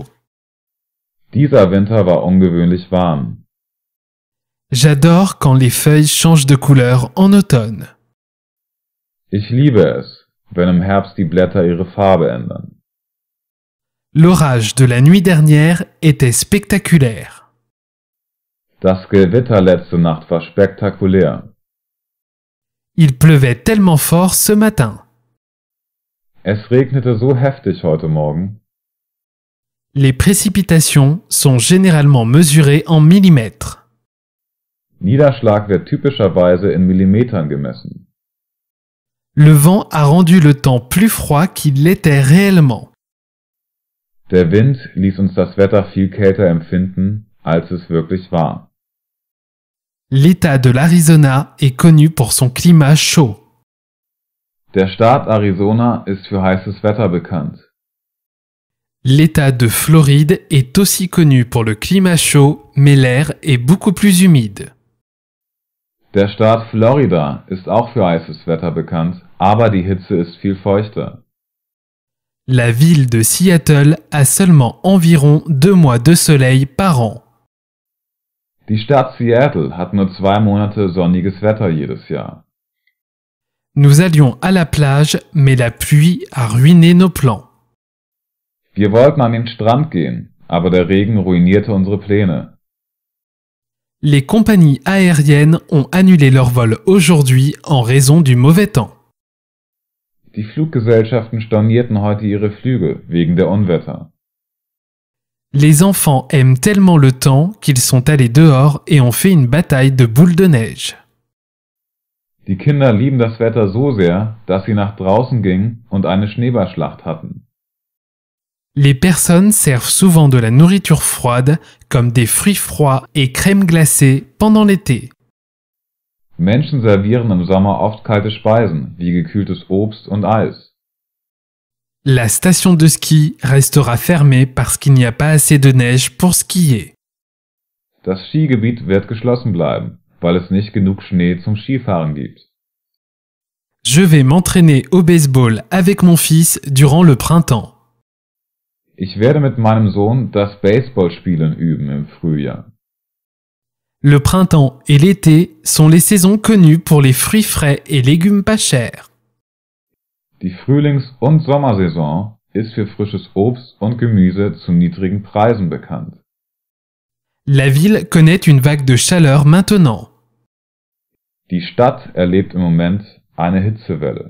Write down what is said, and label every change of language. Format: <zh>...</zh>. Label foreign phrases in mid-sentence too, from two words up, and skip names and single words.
<de>Dieser Winter war ungewöhnlich warm.</de> <fr>J'adore quand les feuilles changent de couleur en automne.</fr> <de>Ich liebe es, wenn im Herbst die Blätter ihre Farbe ändern.</de> <fr>L'orage de la nuit dernière était spectaculaire.</fr> <de>Das Gewitter letzte Nacht war spektakulär.</de> <fr>Il pleuvait tellement fort ce matin.</fr> <de>Es regnete so heftig heute Morgen.</de> <fr>Les précipitations sont généralement mesurées en millimètres.</fr> <de>Niederschlag wird typischerweise in Millimetern gemessen.</de> <fr>Le vent a rendu le temps plus froid qu'il l'était réellement.</fr> <de>Der Wind ließ uns das Wetter viel kälter empfinden, als es wirklich war.</de> <fr>L'État de l'Arizona est connu pour son climat chaud.</fr> <de>Der Staat Arizona ist für heißes Wetter bekannt.</de> <fr>L'État de Floride est aussi connu pour le climat chaud, mais l'air est beaucoup plus humide.</fr> <de>Der Staat Florida ist auch für heißes Wetter bekannt, aber die Hitze ist viel feuchter.</de> <fr>La ville de Seattle a seulement environ 2 mois de soleil par an.</fr> <de>Die Stadt Seattle hat nur 2 Monate sonniges Wetter jedes Jahr.</de> <fr>Nous allions à la plage, mais la pluie a ruiné nos plans.</fr> <de>Wir wollten an den Strand gehen, aber der Regen ruinierte unsere Pläne.</de> <fr>Les compagnies aériennes ont annulé leur vol aujourd'hui en raison du mauvais temps.</fr> <de>Die Fluggesellschaften stornierten heute ihre Flüge wegen der Unwetter.</de> <fr>Les enfants aiment tellement le temps qu'ils sont allés dehors et ont fait une bataille de boules de neige.</fr> <de>Die Kinder lieben das Wetter so sehr, dass sie nach draußen gingen und eine Schneeballschlacht hatten.</de> <fr>Les personnes servent souvent de la nourriture froide, comme des fruits froids et crème glacée, pendant l'été.</fr> <de>Menschen servieren im Sommer oft kalte Speisen, wie gekühltes Obst und Eis.</de> <fr>La station de ski restera fermée parce qu'il n'y a pas assez de neige pour skier.</fr> <de>Das Skigebiet wird geschlossen bleiben, weil es nicht genug Schnee zum Skifahren gibt.</de> <fr>Je vais m'entraîner au baseball avec mon fils durant le printemps.</fr> <de>Ich werde mit meinem Sohn das Baseballspielen üben im Frühjahr.</de> <fr>Le printemps et l'été sont les saisons connues pour les fruits frais et légumes pas chers.</fr> <de>Die Frühlings- und Sommersaison ist für frisches Obst und Gemüse zu niedrigen Preisen bekannt.</de> <fr>La ville connaît une vague de chaleur maintenant.</fr> <de>Die Stadt erlebt im Moment eine Hitzewelle.</de>